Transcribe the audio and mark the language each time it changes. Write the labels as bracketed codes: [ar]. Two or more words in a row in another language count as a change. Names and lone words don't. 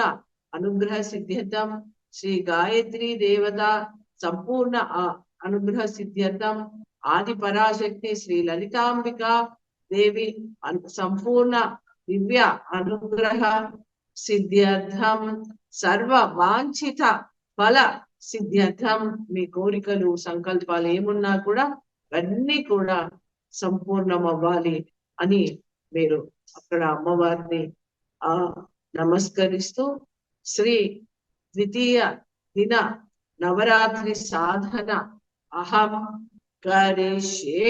[sa] अनुग्रह सिद्ध्यर्थं श्री गायत्री देवता संपूर्ण अनुग्रह सिद्ध्यर्थं आदि पराशक्ति श्री ललितांबिका देवी संपूर्ण दिव्य अनुग्रह सिद्ध्यर्थं सर्व वांछित फल सिद्ध्यर्थं [te] మీ కోరికలు సంకల్పాలు ఏమున్నా కూడా అన్నీ కూడా సంపూర్ణం అవ్వాలి అని మీరు అక్కడ అమ్మవారిని [sa] నమస్కరిస్తూ श्री द्वितीय दिन नवरात्रि साधन अहं करिष्ये.